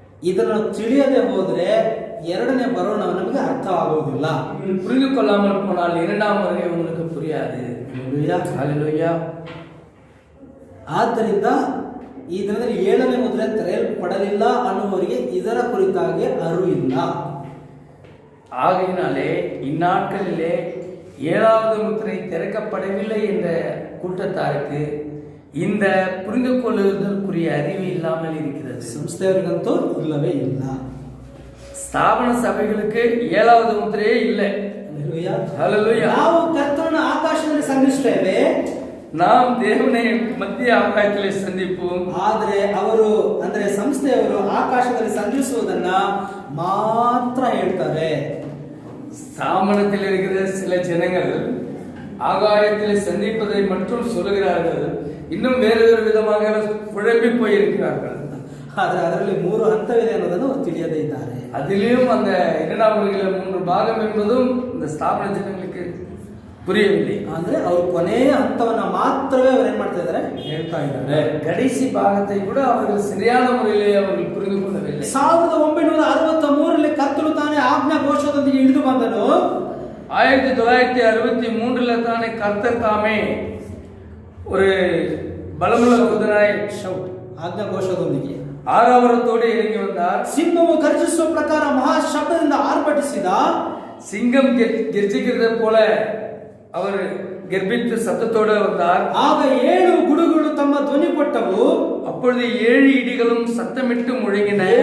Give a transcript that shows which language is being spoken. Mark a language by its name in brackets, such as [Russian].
[Kannada] ಇದನ್ನು ತಿಳಿಯದೆ ಹೋದ್ರೆ ಎರಡನೇ ಬರೋಣ ನಮಗೆ ಅರ್ಥವಾಗುವುದಿಲ್ಲ. [Tamil] புரிந்து கொள்ளாமல் போனால் இரண்டாம் வருகை உங்களுக்கு புரியாது. [Kannada] ಹಲ್ಲೆಲೂಯಾ. [Tamil] ஹல்லேலூயா. [Kannada] ಆದ್ದರಿಂದ ಈ ದಿನದಲ್ಲಿ 7ನೇ ಮುದ್ರೆ ತೆರೆಯಲ್ಪಡಲಿಲ್ಲ ಅನ್ನುವರಿಗೆ ಇದರ ಕುರಿತಾಗಿ ಅರಿವು ಇಲ್ಲ. [Tamil] ஆகையினாலே இந்நாட்களிலே 7வது முத்திரை திறக்கப்படவில்லை என்ற கூட்டத்தாருக்கு இந்த புரிந்து கொள்ளுதற்குரிய அறிவு இல்லாமல் இருக்கிறது. [Kannada] ಸಂಸ್ಥೆಯವರಿಗಂತೂ ಇಲ್ಲವೇ ಇಲ್ಲ. [Tamil] ஸ்தாபன சபைகளுக்கு 7வது முத்திரையே இல்லை. ஹல்லேலூயா. [Kannada] ನಾವು ಕರ್ತನನ್ನು ಆಕಾಶದಲ್ಲಿ ಸಂಧಿಸುತ್ತೇವೆ, [Tamil] நாம் தேவனை மத்திய ஆகாயத்திலே சந்திப்போம். [Kannada] ಆದರೆ ಅವರು ಅಂದ್ರೆ ಸಂಸ್ಥೆಯವರು ಆಕಾಶದಲ್ಲಿ ಸಂಧಿಸುವುದನ್ನ ಮಾತ್ರ ಹೇಳ್ತಾರೆ. [Tamil] ஸ்தாபனத்தில் இருக்கிற சில ஜனங்கள் ஆகாயத்தில் சந்திப்பதை மட்டும் சொல்லுகிறார்கள். இன்னும் வேறு விதமாக குழம்பி போயிருக்கிறார்கள். [Kannada] ಆದರೆ ಅದರಲ್ಲಿ 3 ಹಂತವಿದೆ ಅನ್ನೋದನ್ನು ಅವರು ತಿಳಿಯದೇ ಇದ್ದಾರೆ. [Tamil] அதிலும் அந்த 2ஆம் வருகையில 3 பாகம் என்பதும் இந்த ஸ்தாபன ஜனங்களுக்கு புரியவில்லை. [Kannada] ಅಂದ್ರೆ ಅವರು ಕೊನೆಯ ಹಂತವನ್ನ ಮಾತ್ರವೇ ಅವರು ಏನ್ ಮಾಡ್ತಾ ಇದ್ದಾರೆ? ಹೇಳ್ತಾ ಇದ್ದಾರೆ. [Tamil] கடைசி பாகத்தை கூட அவர்கள் சரியான முறையிலே அவர்கள் புரிந்து கொள்ளவில்லை. [Kannada] 1963ರಲ್ಲಿ ಕರ್ತನು ತಾನೇ ಆಜ್ಞಾ ಘೋಷದೊಂದಿಗೆ ಇಳಿದು ಬಂದನು. [Tamil] 1963ல தானே கர்த்தர் தாமே ஒரு பலமுள்ள தூதனாய் [Kannada] ಆಜ್ಞಾ ಘೋಷದೊಂದಿಗೆ [Tamil] ஆரவாரத்தோடு இறங்கி வந்தார். [Kannada] ಸಿಂಹವು ಗರ್ಜಿಸುವ ಪ್ರಕಾರ ಮಹಾ ಶಬ್ದದಿಂದ ಆರ್ಭಟಿಸಿದ. [Tamil] சிங்கம் கர்ஜிக்கிறது போல அவர் கர்ப்பித்து சத்தத்தோடு வந்தார். [Kannada] ಆಗ 7 ಗುಡುಗುಗಳು ತಮ್ಮ ಧ್ವನಿ ಕೊಟ್ಟವು. [Tamil] அப்பொழுது 7 இடிகளும் சத்தமிட்டு முழங்கின.